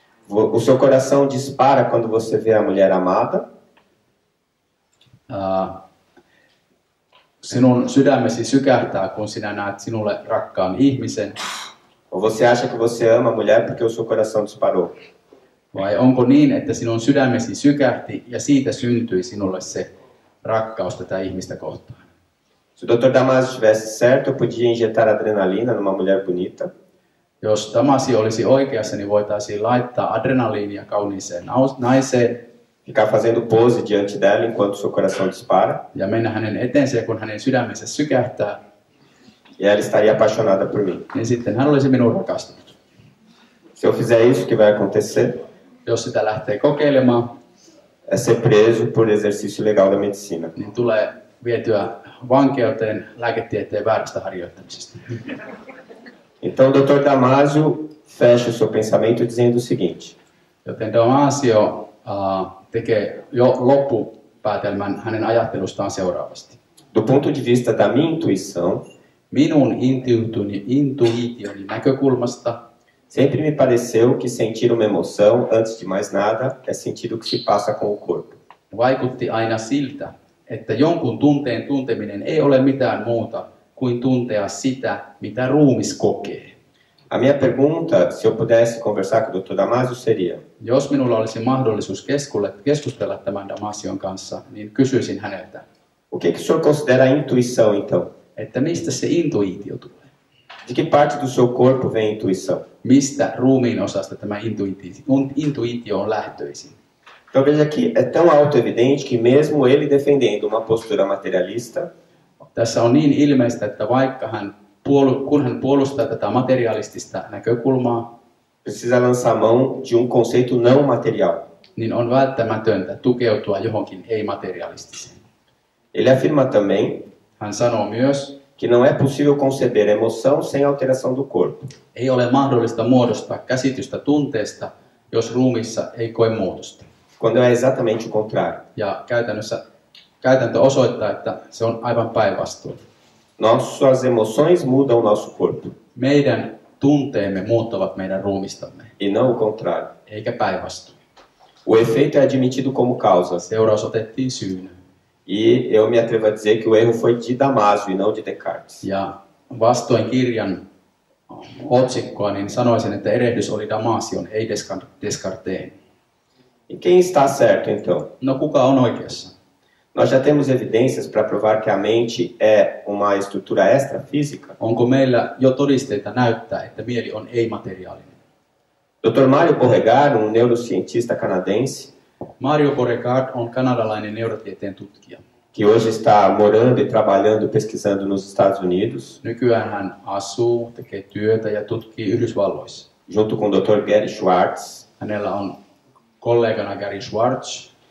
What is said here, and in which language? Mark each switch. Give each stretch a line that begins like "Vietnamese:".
Portuguese: O seu coração dispara quando você vê a mulher amada.
Finnish: Sinun sydämesi sykähtää, kun sinä näet sinulle rakkaan ihmisen.
Portuguese: Ou você acha que você ama a mulher porque o seu coração disparou?
Finnish: Vai onko niin, että sinun sydämesi sykähti ja siitä syntyi sinulle se rakkaus tätä ihmistä kohtaan?
Portuguese: Se o Dr. Damasio estivesse certo, eu podia injetar adrenalina numa mulher bonita.
Finnish: Jos Damasio olisi oikeassa, niin voitaisiin laittaa adrenaliinia kauniiseen naiseen.
Portuguese: Ficar fazendo pose diante dela enquanto seu coração dispara.
Finnish: Ja mennä hänen eteensä, kun hänen sydämensä sykähtää.
Portuguese: E ela estaria apaixonada por mim.
Finnish: Niin sitten hän olisi minun rakastunut.
Portuguese: Se eu fizer isso, o que vai acontecer?
Finnish: Jos sitä lähtee kokeilemaan,
Portuguese: É ser preso por exercício ilegal da medicina.
Finnish: niin tulee vietyä vankeuteen lääketieteen väärästä harjoittamisesta.
Portuguese: Então, o Dr. Damasio fecha o seu pensamento dizendo o seguinte:
Finnish: Joten Damasio tekee jo loppupäätelmän hänen ajattelustaan seuraavasti.
Portuguese: do ponto de vista da minha intuição,
Finnish: Minun intuitioni näkökulmasta
Portuguese: sempre me pareceu que sentir uma emoção, antes de mais nada, é sentir o que se passa com o corpo.
Finnish: vaikutti aina siltä, että jonkun tunteen tunteminen ei ole mitään muuta kuin tuntea sitä, mitä ruumis kokee.
Portuguese: A minha pergunta, se eu pudesse conversar com o Dr. Damasio, seria:
Finnish: Jos minulla olisi mahdollisuus keskustella tämän Damasion kanssa, niin kysyisin häneltä,
Portuguese: o que o senhor considera intuição, então?
Finnish: että mistä se intuitio tulee?
Portuguese: De que parte do seu corpo vem a intuição?
Finnish: Mistä ruumiin osasta tämä intuitio on lähtöisin?
Portuguese: Então veja que é tão auto-evidente que mesmo ele defendendo uma postura materialista,
Finnish: Tässä on niin ilmeistä, että vaikka kun hän puolustaa tätä materialistista näkökulmaa,
Portuguese: precisa lançar mão de um conceito não material.
Finnish: niin on välttämätöntä tukeutua johonkin ei-materialistiseen.
Portuguese: Ele afirma também
Finnish: Hän sanoo myös,
Portuguese: que não é possível conceber emoção sem alteração do corpo.
Finnish: ei ole mahdollista muodostaa käsitystä tunteesta, jos ruumissa ei koe muutosta.
Portuguese: Quando é exatamente o contrário.
Finnish: Ja käytäntö osoittaa, että se on aivan päinvastoin.
Portuguese: Nossas emoções mudam o nosso corpo,
Finnish: Meidän tunteemme muuttavat meidän ruumistamme,
Portuguese: e não o contrário.
Finnish: eikä päinvastoin.
Portuguese: O efeito é admitido como causa.
Finnish: Seuraus otettiin syynä.
Portuguese: E eu me atrevo a dizer que o erro foi de Damasio e não de Descartes.
Finnish: Ja vastoin kirjan otsikkoa, niin sanoisin, että erehdys oli Damasion, ei Descartes'in.
Portuguese: E quem está certo, então?
Finnish: No kuka on oikeassa?
Portuguese: Nós já temos evidências para provar que a mente é uma estrutura extrafísica.
Finnish: Onko meillä jo todisteita näyttää, että mieli on ei-materiaalinen?
Portuguese: Dr. Mário Beauregard, um neurocientista canadense,
Finnish: Mario Beauregard on kanadalainen neurotieteen tutkija.
Portuguese: que hoje está morando e trabalhando, pesquisando nos Estados Unidos,
Finnish: Nykyään hän asuu, tekee työtä ja tutkii Yhdysvalloissa.
Portuguese: junto com o Dr. Gary Schwartz.
Finnish: Hänellä on kollegana Gary Schwartz.